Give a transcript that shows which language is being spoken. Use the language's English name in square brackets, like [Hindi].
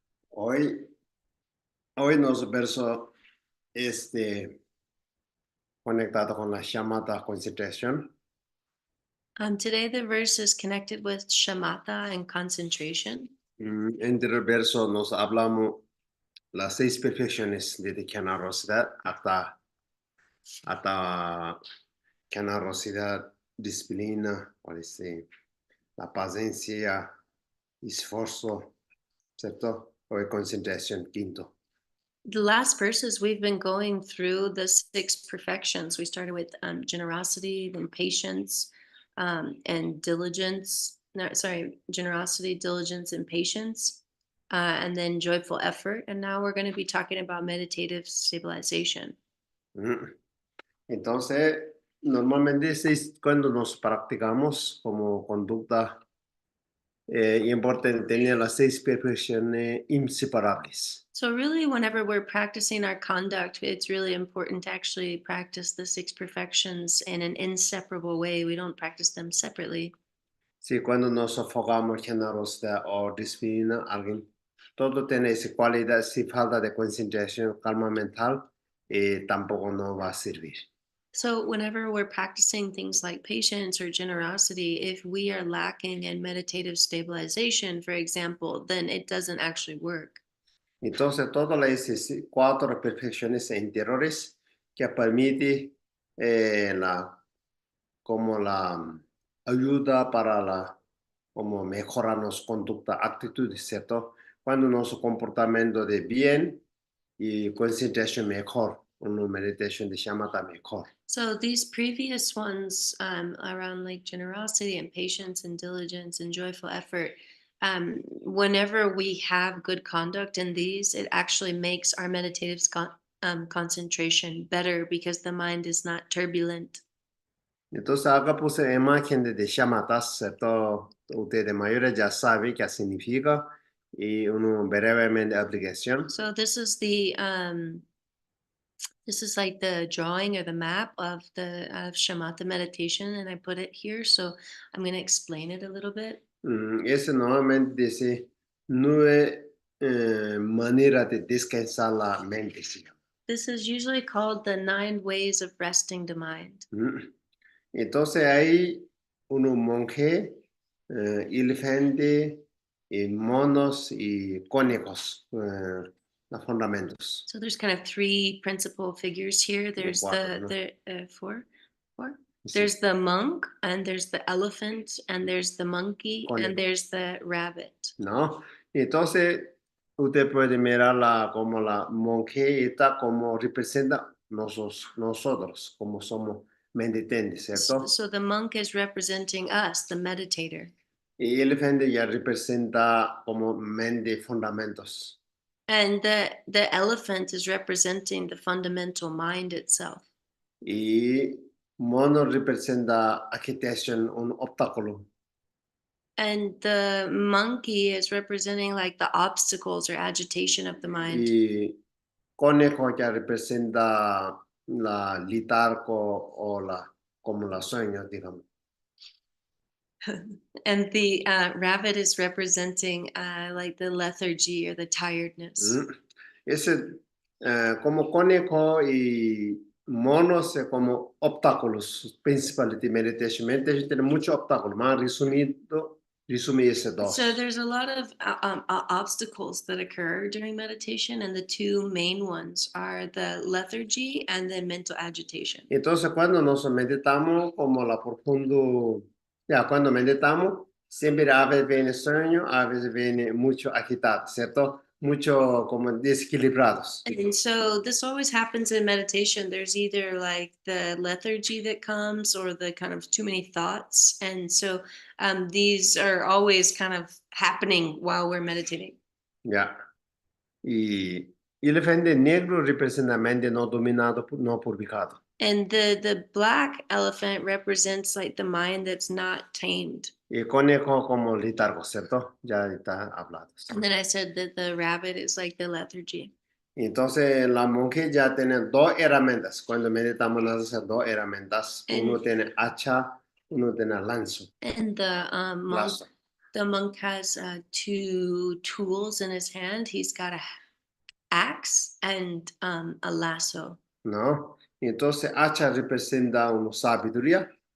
[Spanish] Hoy nos verso conectado con la shamatha concentration. [English] Today the verse is connected with shamatha and concentration. [Spanish] Entre el verso nos hablamos las 6 perfecciones de generosidad hasta generosidad, disciplina, la paciencia, esfuerzo, ¿cierto? O concentración, quinto. [English] The last verses we've been going through the 6 perfections. We started with generosity, then patience, and diligence. No, sorry, generosity, diligence, and patience, and then joyful effort. And now we're going to be talking about meditative stabilization. [Spanish] Entonces, normalmente cuando nos practicamos como conducta, importante tener las 6 perfecciones inseparables. [English] So really, whenever we're practicing our conduct, it's really important to actually practice the 6 perfections in an inseparable way. We don't practice them separately. [Spanish] Sí, cuando nos enfocamos en generosidad o disciplina, alguien, todo tiene esa cualidad, si falta de concentración, calma mental, tampoco nos va a servir. [English] So whenever we're practicing things like patience or generosity, if we are lacking in meditative stabilization, for example, then it doesn't actually work. [Spanish] Entonces, todas las 4 perfecciones interiores que permiten como la ayuda para como mejorarnos conducta, actitudes, ¿cierto? Cuando nuestro comportamiento de bien y concentración mejor, una meditación de shamatha mejor. [English] So these previous ones around like generosity and patience and diligence and joyful effort, whenever we have good conduct in these, it actually makes our meditative concentration better because the mind is not turbulent. [Spanish] Entonces acá puse imagen de shamatha, ¿cierto? Ustedes mayores ya saben qué significa y una brevemente aplicación. [English] So this is the this is like the drawing or the map of the shamatha meditation, and I put it here. So I'm going to explain it a little bit. [Spanish] Ese normalmente dice 9 maneras de descansar la mente. [English] This is usually called the 9 ways of resting the mind. [Spanish] Entonces hay unos monjes, elefantes, y monos y conejos, los fundamentos. [English] So there's kind of 3 principal figures here. There's [Spanish] Cuatro, [English] the 4. [Spanish] Sí. [English] There's the monk, and there's the elephant, and there's the monkey, [Spanish] Conejo. [English] and there's the rabbit. [Spanish] ¿No? Entonces, usted puede mirarla como la monjita, como representa nosotros, como somos meditantes, ¿cierto? [English] So the monk is representing us, the meditator. [Spanish] Y elefante ya representa como mente fundamentos. [English] And the elephant is representing the fundamental mind itself. [Spanish] Y mono representa agitación, un obstáculo. [English] And the monkey is representing like the obstacles or agitation of the mind. [Spanish] Y conejo ya representa la litarco o como la sueño, digamos. [English] And the rabbit is representing like the lethargy or the tiredness. [Spanish] Ese, como conejo y monos como obstáculos principales de meditation. Meditation tiene muchos obstáculos, más resumir ese dos. [English] So there's a lot of obstacles that occur during meditation, and the two main ones are the lethargy and the mental agitation. [Spanish] Entonces, cuando nos meditamos, como la profundo, ya cuando meditamos, siempre a veces viene sueño, a veces viene mucho agitado, ¿cierto? Mucho como desequilibrados. [English] And so this always happens in meditation. There's either like the lethargy that comes or the kind of too many thoughts. And so these are always kind of happening while we're meditating. [Spanish] Ya. Y elefante negro representa mente no dominado, no purificado. [English] And the black elephant represents like the mind that's not tamed. [Spanish] Y conejo como letargo, ¿cierto? Ya está hablado. [English] And then I said that the rabbit is like the lethargy. [Spanish] Entonces, la monje ya tiene dos herramientas. Cuando meditamos, nos hace dos herramientas. Uno tiene hacha, uno tiene lanzo. [English] And [Spanish] Lazo. [English] the monk has two tools in his hand. He's got a axe and a lasso. [Spanish] ¿No? Entonces, hacha representa una sabiduría.